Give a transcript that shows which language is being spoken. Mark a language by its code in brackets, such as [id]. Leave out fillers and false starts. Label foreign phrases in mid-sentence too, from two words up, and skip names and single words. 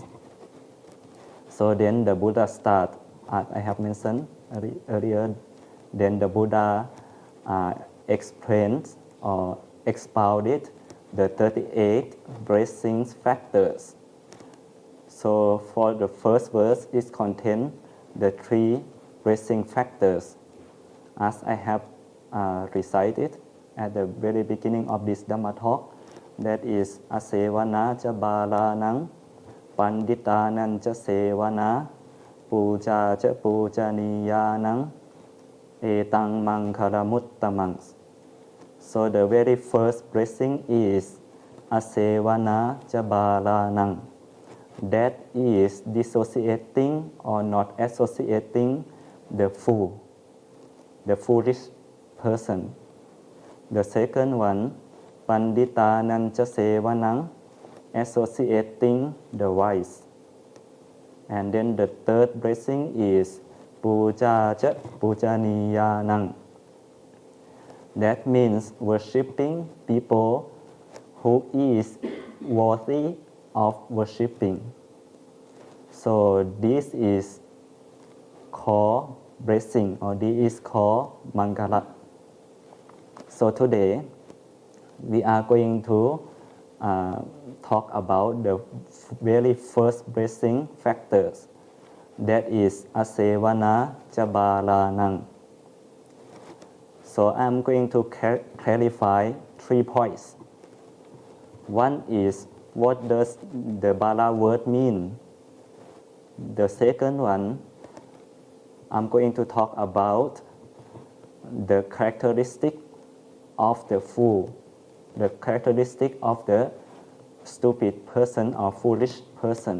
[en] So then the Buddha start, as I have mentioned earlier, then the Buddha explained or expounded the 38 blessings factors. So for the first verse, it contains the 3 blessing factors, as I have recited at the very beginning of this Dhamma talk. [pi] That is asevana cha balanang, panditanang cha sevana, puja cha pujaniyanang, etang Maṅgalamuttamang. [en] So the very first blessing is [pi] asevana cha balanang. [en] That is dissociating or not associating the fool, the foolish person. The second one, [pi] panditanang cha sevanang, [en] associating the wise. And then the third blessing is [pi] puja cha pujaniyanang. [en] That means worshipping people who is worthy of worshipping. So this is called blessing, or this is called Maṅgala. So today we are going to talk about the very first blessing factors, that is [pi] asevana jabalanang. [en] So I'm going to clarify 3 points. One is, what does the bala word mean? The second one, I'm going to talk about the characteristic of the fool, the characteristic of the stupid person or foolish person.